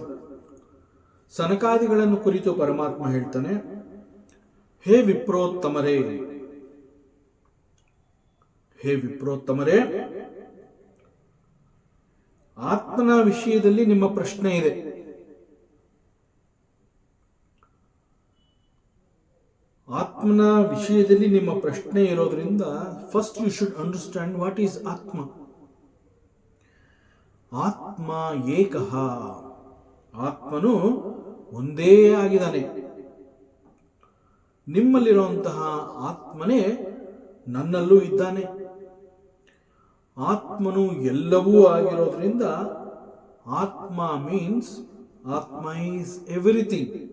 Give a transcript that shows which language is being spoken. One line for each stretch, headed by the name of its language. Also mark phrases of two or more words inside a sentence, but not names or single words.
Kannada: ಸನಕಾದಿಗಳನ್ನು ಕುರಿತು ಪರಮಾತ್ಮ ಹೇಳ್ತಾನೆ, ಹೇ ವಿಪ್ರೋತ್ತಮರೇ, ಹೇ ವಿಪ್ರೋತ್ತಮರೇ, ಆತ್ಮನ ವಿಷಯದಲ್ಲಿ ನಿಮ್ಮ ಪ್ರಶ್ನೆ ಇದೆ. ಆತ್ಮನ ವಿಷಯದಲ್ಲಿ ನಿಮ್ಮ ಪ್ರಶ್ನೆ ಇರೋದ್ರಿಂದ
English: first you should understand what is
Kannada: ಆತ್ಮ.
Sanskrit: ಆತ್ಮ ಏಕಃ,
Kannada: ಆತ್ಮನು ಒಂದೇ ಆಗಿದ್ದಾನೆ. ನಿಮ್ಮಲ್ಲಿರುವಂತಹ ಆತ್ಮನೇ ನನ್ನಲ್ಲೂ ಇದ್ದಾನೆ. ಆತ್ಮನು ಎಲ್ಲವೂ ಆಗಿರೋದ್ರಿಂದ ಆತ್ಮ
English: means atma is everything.